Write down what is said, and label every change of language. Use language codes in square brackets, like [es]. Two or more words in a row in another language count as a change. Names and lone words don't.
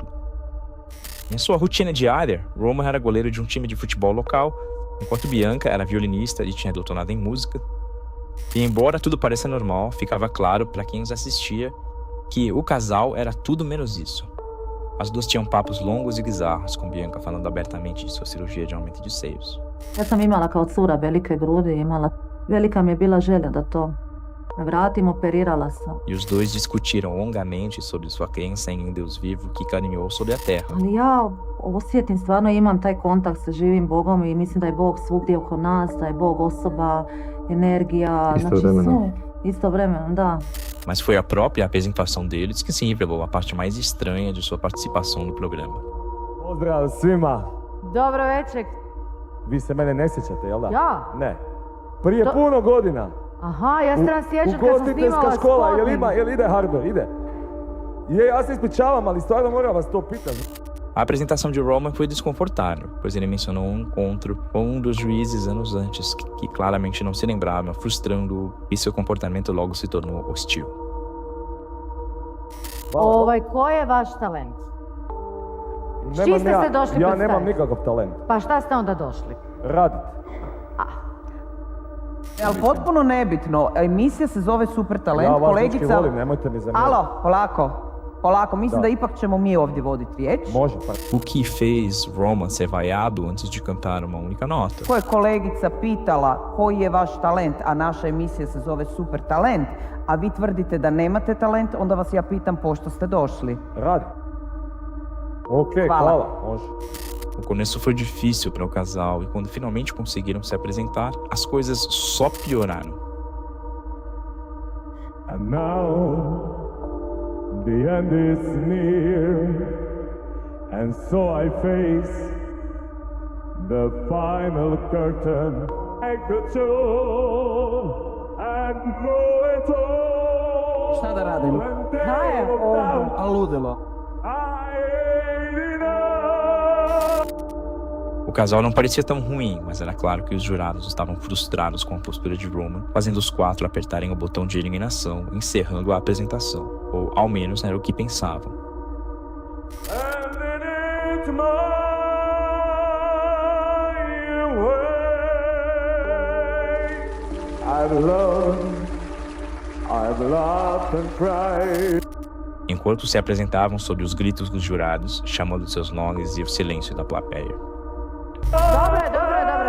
[pt] Em sua rotina diária, Roman era goleiro de um time de futebol local, enquanto Bianca era violinista e tinha doutorado em música. E embora tudo pareça normal, ficava claro para quem os assistia que o casal era tudo menos isso. As duas tinham papos longos e bizarros, com Bianca falando abertamente de sua cirurgia de aumento de seios. [hr] Ja sam imala kao cura velike grudi, velika mi je bila želja da to vratim, operirala sam. [pt] E os dois discutiram longamente sobre sua crença em um Deus vivo que caminhou sobre a terra. [hr] Ali ja osjetim, stvarno imam taj kontakt sa živim Bogom i mislim da je Bog svugdje oko nas, da je Bog osoba, energija, istovremeno, da. [pt] Mas foi a própria apresentação deles que se revelou a parte mais estranha de sua participação no programa. [hr] Pozdrav svima! Dobro večer. Vi se mene ne sjećate, jel da? Ja? Ne. Prije puno godina. Aha, ja se nam sjećam kad sam snimala Ugostiteljska škola, spot. jel ide Harber? Ide. Ja se ispričavam, ali stvarno moram vas to pitati. [pt] A apresentação de Roman foi desconfortável, pois ele mencionou um encontro com um dos juízes anos antes, que claramente não se lembrava, frustrando-o, e seu comportamento logo se tornou hostil. [hr] Ko je vaš talent? S čim ste se došli Ja predstaviti? nemam nikakav talent. Pa šta ste onda došli? Radit. Ali potpuno nebitno, emisija se zove Super Talent, Ja vas kolegica... dečki volim, nemojte mi zamjeriti. Alo, polako, mislim da ipak ćemo mi ovdje voditi riječ. Može, pa. [pt] O que fez Roman ser vaiado antes de cantar uma única nota? [hr] Ko je kolegica pitala koji je vaš talent, a naša emisija se zove Super Talent, a vi tvrdite da nemate talent, onda vas ja pitam pošto ste došli. Radi. Ok, hvala, može. [pt] O começo foi difícil para o casal e quando finalmente conseguiram se apresentar, as coisas só pioraram. [en] And now the end is near, and so I face the final curtain. I could show and go it all. [hr] Šta da radim? Daje ovo. A ludilo. [pt] O casal não parecia tão ruim, mas era claro que os jurados estavam frustrados com a postura de Roman, fazendo os quatro apertarem o botão de eliminação, encerrando a apresentação. Ou, ao menos, era o que pensavam. Enquanto se apresentavam sob os gritos dos jurados, chamando seus nomes e o silêncio da plateia.